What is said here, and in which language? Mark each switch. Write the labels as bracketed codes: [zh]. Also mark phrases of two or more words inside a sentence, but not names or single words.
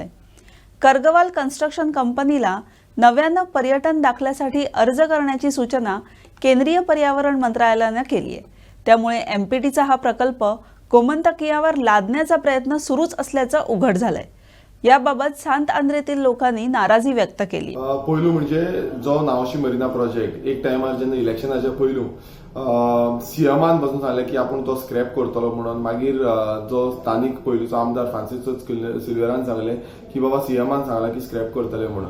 [mr] कर्गवाल कन्स्ट्रक्शन कंपनीला नव्यानं पर्यटन दाखल्यासाठी अर्ज करण्याची सूचना केंद्रीय पर्यावरण मंत्रालयानं केली आहे. त्यामुळे MPTचा हा प्रकल्प गोमंतकीयावर लादण्याचा प्रयत्न सुरूच असल्याचं उघड झालंय. याबाबत सांत आंद्रेतील लोकांनी नाराजी व्यक्त केली. [kok] पहिलो म्हणजे जो नावशी मरीना प्रोजेक्ट एक टायमार जेन्ना इलेक्शनाच्या पयलू सीएमान बसून सांगले की आपण तो स्क्रॅप करतलो म्हणून. मागीर जो स्थानिक पयलींचो आमदार फ्रांसीस सिल्वेरान सांगले की बाबा सीएमान सांगला की स्क्रॅप करतले म्हणून.